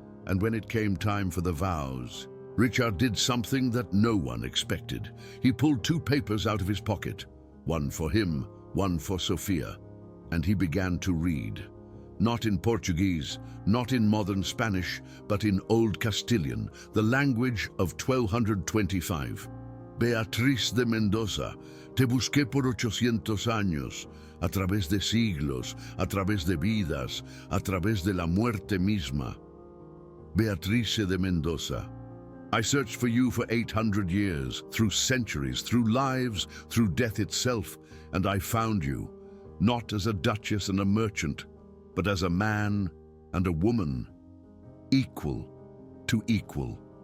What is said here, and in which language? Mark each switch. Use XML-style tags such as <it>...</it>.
<en>And when it came time for the vows, Richard did something that no one expected. He pulled two papers out of his pocket, one for him, one for Sophia, and he began to read. not in Portuguese, not in modern Spanish, but in Old Castilian, the language of 1225.</en> <es>Beatriz de Mendoza, te busqué por 800 años, a través de siglos, a través de vidas, a través de la muerte misma.</es> <en>Beatriz de Mendoza, I searched for you for 800 years, through centuries, through lives, through death itself, and I found you, not as a duchess and a merchant, but as a man and a woman, equal to equal.</en>